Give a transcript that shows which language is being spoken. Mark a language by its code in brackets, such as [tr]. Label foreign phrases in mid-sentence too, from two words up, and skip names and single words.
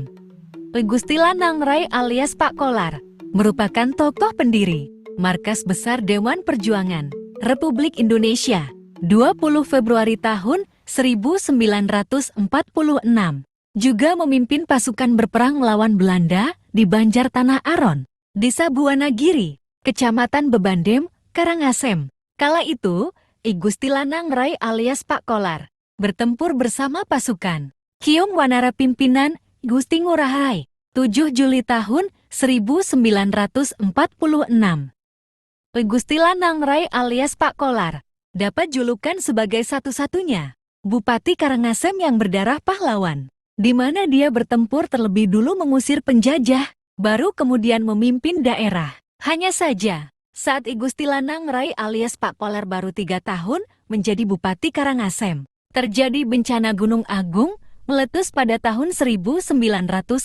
[id] Gusti Lanang Rai alias Pak Kolar merupakan tokoh pendiri Markas Besar Dewan Perjuangan Republik Indonesia 20 Februari tahun 1946. Juga memimpin pasukan berperang melawan Belanda di Banjar Tanah Aron, Desa Buanagiri, Kecamatan Bebandem, Karangasem. Kala itu, Gusti Lanang Rai alias Pak Kolar bertempur bersama pasukan Kiong Wanara pimpinan Gusti Ngurah Rai 7 Juli tahun 1946. Gusti Lanang Rai alias Pak Kolar dapat julukan sebagai satu-satunya Bupati Karangasem yang berdarah pahlawan, di mana dia bertempur terlebih dulu mengusir penjajah, baru kemudian memimpin daerah. Hanya saja, saat Gusti Lanang Rai alias Pak Kolar baru 3 tahun menjadi Bupati Karangasem, terjadi bencana Gunung Agung meletus pada tahun 1963.